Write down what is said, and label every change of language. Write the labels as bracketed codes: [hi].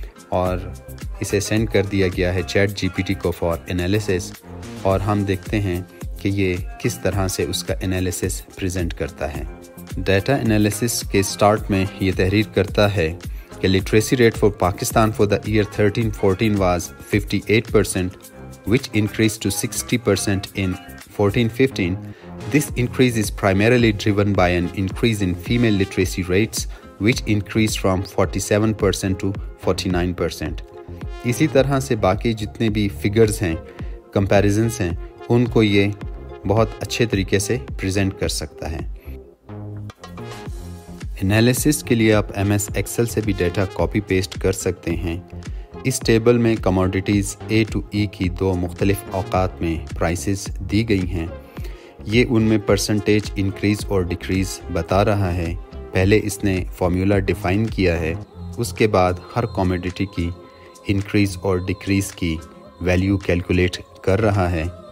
[ur] اور اسے سینڈ کر دیا گیا ہے چیٹ جی پی ٹی کو فار انالیسس، اور ہم دیکھتے ہیں کہ یہ کس طرح سے اس کا انالیسس پریزنٹ کرتا ہے۔ ڈیٹا انالیسس کے سٹارٹ میں یہ تحریر کرتا ہے کہ [en] Literacy rate for Pakistan for the year 13-14 was 58%, which increased to 60% in 14-15. This increase is primarily driven by an increase in female literacy rates, which increased from 47% to 49%. [ur] اسی طرح سے باقی جتنے بھی فگرز ہیں، کمپیریزنس ہیں، ان کو یہ بہت اچھے طریقے سے پریزنٹ کر سکتا ہے۔ انالیسس کے لیے آپ ایم ایس ایکسل سے بھی ڈیٹا کاپی پیسٹ کر سکتے ہیں۔ اس ٹیبل میں کموڈیٹیز اے ٹو ای کی دو مختلف اوقات میں پرائسز دی گئی ہیں، یہ ان میں پرسنٹیج انکریز اور ڈیکریز بتا رہا ہے۔ پہلے اس نے فارمولا ڈیفائن کیا ہے، اس کے بعد ہر کموڈیٹی کی انکریز اور ڈیکریز کی ویلیو کیلکولیٹ کر رہا ہے۔